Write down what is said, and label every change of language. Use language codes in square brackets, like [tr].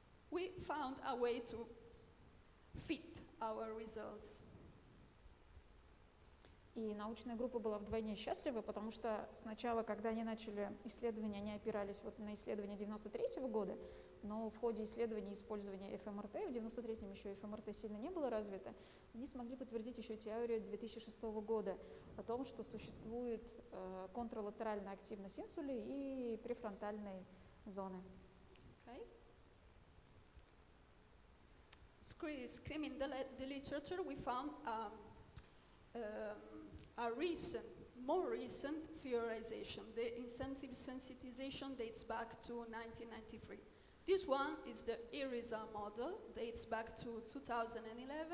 [en] We found a way to fit our results. [ru] И научная группа была вдвойне счастлива, потому что сначала, когда они начали исследования, они опирались вот на исследования 93-го года, но в ходе исследований использования ФМРТ, в 93-м еще ФМРТ сильно не было развито, они смогли подтвердить еще теорию 2006 года о том, что существует контралатеральная активность инсули и префронтальной зоны. [en] Okay. Skimming the literature, we found a more recent theorization. The incentive sensitization dates back to 1993. This one is the ERISA model, dates back to 2011.